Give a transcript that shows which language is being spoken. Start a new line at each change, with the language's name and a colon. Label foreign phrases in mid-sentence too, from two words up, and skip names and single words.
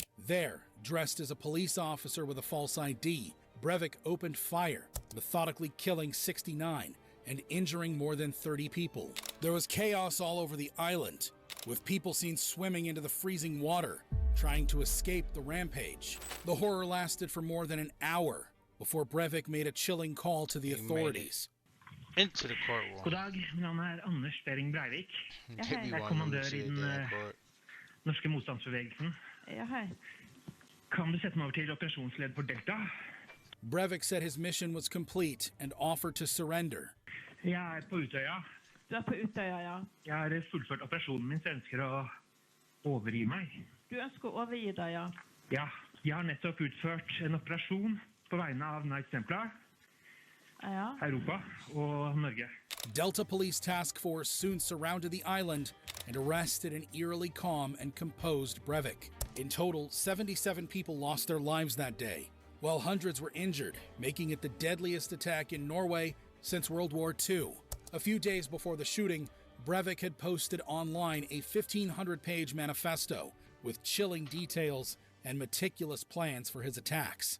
English: There, dressed as a police officer with a false ID, Breivik opened fire, methodically killing 69 and injuring more than 30 people. There was chaos all over the island, with people seen swimming into the freezing water, trying to escape the rampage. The horror lasted for more than an hour before Breivik made a chilling call to the authorities. into the courtroom.
Norwegian: God dag, mitt navn Anders Breivik. Kommandør I den norske motstandsbevegelsen. Ja, hei. Kan du sette meg over til operasjonsleder for Delta?
English: Breivik said his mission was complete and offered to surrender.
Norwegian: Jeg på Utøya. Du på Utøya, ja. Jeg har fullført operasjonen min, så jeg ønsker å overgi meg. Du ønsker å overgi deg, ja. Ja, jeg har nettopp utført en operasjon på vegne av Knights Templar, Europa og Norge.
English: Delta Police Task Force soon surrounded the island and arrested an eerily calm and composed Breivik. In total, 77 people lost their lives that day, while hundreds were injured, making it the deadliest attack in Norway since World War II. A few days before the shooting, Breivik had posted online a 1,500-page manifesto with chilling details and meticulous plans for his attacks.